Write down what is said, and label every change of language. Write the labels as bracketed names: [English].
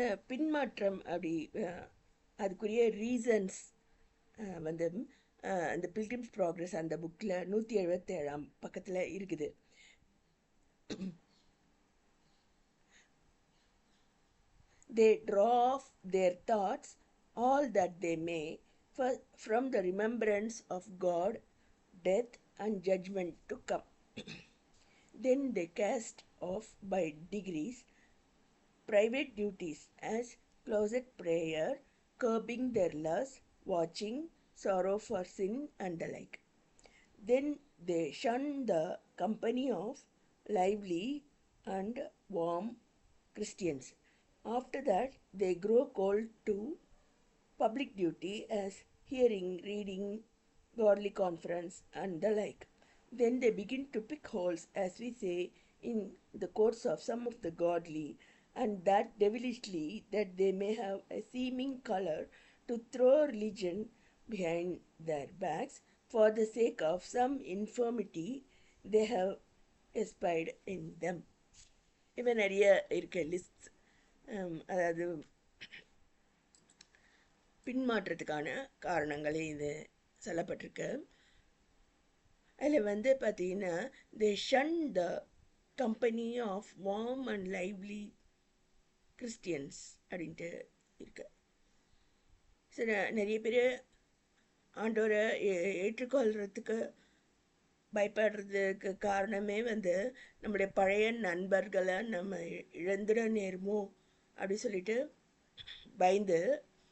[Tamil] பின்மாற்றம் அப்படி அதுக்குரிய ரீசன்ஸ் வந்து அந்த பில்கிரிம்ஸ் ப்ராக்ரஸ் அந்த புக்கில் 177 பக்கத்தில் இருக்குது. [English] They draw off their thoughts all that they may from the remembrance of God, death and judgment to come. Then they cast off by degrees private duties as closet prayer, curbing their lust, watching, sorrow for sin and the like. Then they shun the company of lively and warm Christians. After that, they grow cold to public duty as hearing, reading, godly conference and the like. Then they begin to pick holes, as we say, in the courts of some of the godly, and that devilishly, that they may have a seeming color to throw religion behind their backs for the sake of some infirmity they have espied in them. [Tamil] இவன் நிறைய இருக்க list, அதாவது பின்மாற்றத்துக்கான காரணங்களே இது சொல்லப்பட்டிருக்கு. அதில் வந்து பார்த்தீங்கன்னா, [English] they shun the company of warm and lively Christians [Tamil] அப்படின்ட்டு இருக்கு. சரி, நிறைய பேர் ஆண்டவரை ஏற்றுக்கொள்கிறதுக்கு பயப்படுறதுக்கு காரணமே வந்து நம்முடைய பழைய நண்பர்களை நம்ம இழந்துட நேருமோ அப்படி சொல்லிட்டு பயந்து.